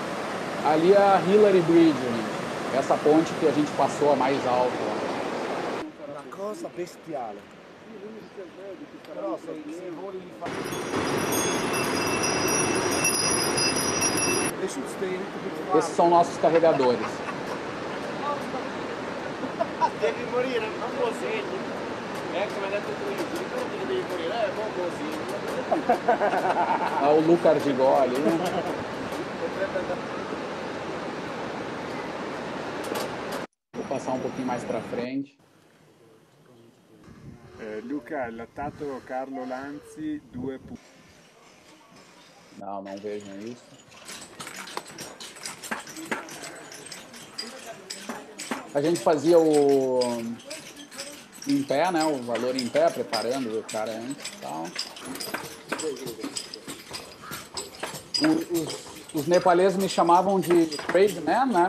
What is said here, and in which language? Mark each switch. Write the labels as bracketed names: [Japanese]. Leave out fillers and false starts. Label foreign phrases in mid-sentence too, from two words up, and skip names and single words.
[Portuguese] Ali é a Hillary Bridge, gente. Essa ponte que a gente passou a mais alta. Uma coisa bestial. Esses são nossos carregadores. [Italian] Devi morire, non così. Come ha detto tu, devi morire, non così. [Portuguese] É o Luca Ardigó ali, né? Vou passar um pouquinho mais para frente. [Italian] Luca, lattato Carlo Lanzi, 2 punti. [Portuguese] Não vejam isso. A gente fazia em pé, né? O valor em pé, preparando o cara antes e tal. Os nepaleses me chamavam de [English] crazy man, [Portuguese] né?